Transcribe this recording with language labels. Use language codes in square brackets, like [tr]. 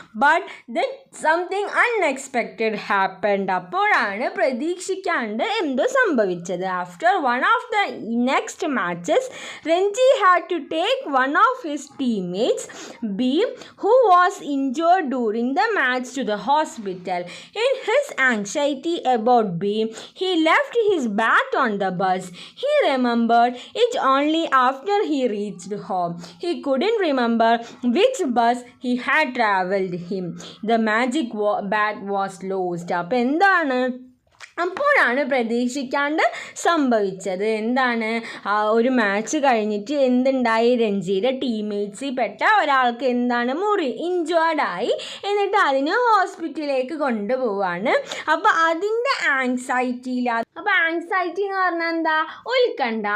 [en] But then something unexpected happened. [ml] അപ്പോഴാണ് പ്രതീക്ഷിക്കാണ്ട് എന്തോ സംഭവിച്ചത്. [en] After one of the next matches Ranji had to take one of his teammates B who was injured during the match to the hospital. In his anxiety about B, he left his bat on the bus. He remembered it only after he reached home. He couldn't remember which bus he had traveled him. The magic bat was lost. [ml] അപ്പോൾ എന്താണ്? അപ്പോഴാണ് പ്രതീക്ഷിക്കാണ്ട് സംഭവിച്ചത്. എന്താണ്? ഒരു match കഴിഞ്ഞിട്ട് എന്തുണ്ടായി? രഞ്ജിയുടെ ടീംമേറ്റ്സിൽ പെട്ട ഒരാൾക്ക് എന്താണ്? ഇഞ്ചേർഡായി. എന്നിട്ട് അതിന് ഹോസ്പിറ്റലിലേക്ക് കൊണ്ടുപോവാണ്. അപ്പോൾ അതിൻ്റെ ആങ്സൈറ്റിയിൽ, അപ്പോൾ ആങ്സൈറ്റി എന്ന് പറഞ്ഞാൽ എന്താ? ഉത്കണ്ഠ.